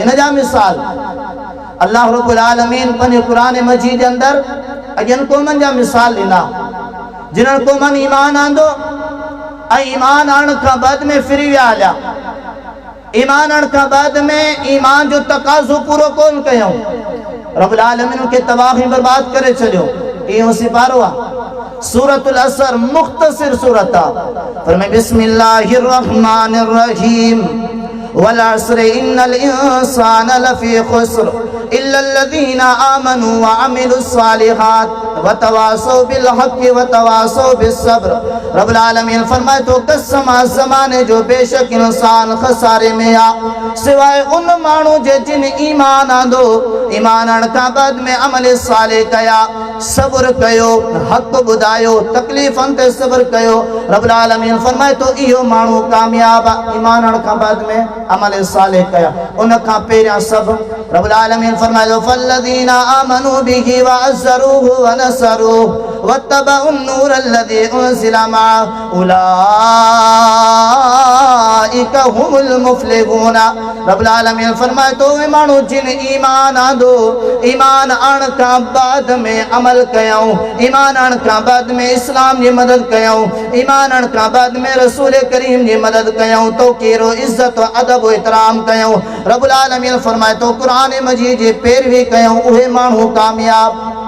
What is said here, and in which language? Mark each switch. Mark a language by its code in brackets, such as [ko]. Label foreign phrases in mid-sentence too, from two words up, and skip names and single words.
[sd] इन जा मिसाल अल्लाह रब्बुल आलमीन पंहिंजे क़ुरान मजीद अंदर अॻियनि क़ौमनि जा मिसाल ॾिना जिन्हनि क़ौमनि ईमान आंदो ऐं ईमान आणण खां बाद में फिरी विया हलिया। ईमान आणण खां बाद में ईमान जो तकाज़ो पूरो कोन कयूं, रब्बुल आलमीन खे तबाह ऐं बर्बाद करे छॾियो। इहो सिपारो आहे। सूरतुल असर मुख्तसिर सूरत आहे। [ar] فرمائے بسم الله الرحمن الرحيم والعصر إن الإنسان لفي خسر إلا الذين آمنوا وعملوا الصالحات وتواصوا بالحق وتواصوا بالصبر. [sd] रब्बुल आलमीन फरमाए तो कसम ज़माने जो बेशक इंसान खसारे में आ सिवाय उन माण्हू जे जिन ईमान आंदो, ईमान आणण खां बाद में अमल सालिह कया, सब्र कयो, हक़ ॿुधायो, तकलीफ़ुनि ते सब्र कयो। रब्बुल आलमीन फरमाए तो इहो माण्हू कामयाब आहे। ईमान आणण खां बाद में अमल सालिह कया, उन खां पहिरियां सभु रब्बुल आलमीन फरमायो [ar] فالذين آمنوا به وعزروه ونصروه واتبعوا النور الذي أنزل معه أولئك هم المفلحون. [sd] रब्बुल आलमीन फरमाए तो वे माण्हू जिन ईमान आंदो, ईमान आणण खां बाद में अमल कयूं, ईमान आणण खां बाद में इस्लाम जी मदद कयूं, ईमान आणण खां बाद में रसूल करीम जी मदद कयूं, तो केरो इज्जत अदब व इतराम कयूं। रब्बुल आलमीन फरमाए तो कुरान मजीद जी पैरवी कयूं, उहे माण्हू कामयाब।